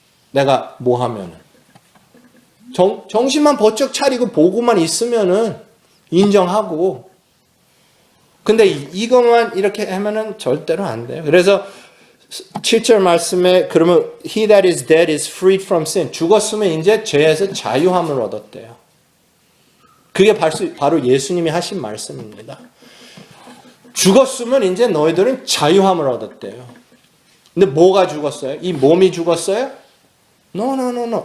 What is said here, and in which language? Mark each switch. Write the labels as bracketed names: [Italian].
[Korean] 내가 뭐 하면은. 정신만 번쩍 차리고 보고만 있으면은 인정하고. 근데 이것만 이렇게 하면은 절대로 안 돼요. 그래서 7절 말씀에 그러면 [English] He that is dead is freed from sin. [Korean] 죽었으면 이제 죄에서 자유함을 얻었대요. 그게 바로 예수님이 하신 말씀입니다. 죽었으면 이제 너희들은 자유함을 얻었대요. 근데 뭐가 죽었어요? 이 몸이 죽었어요? No.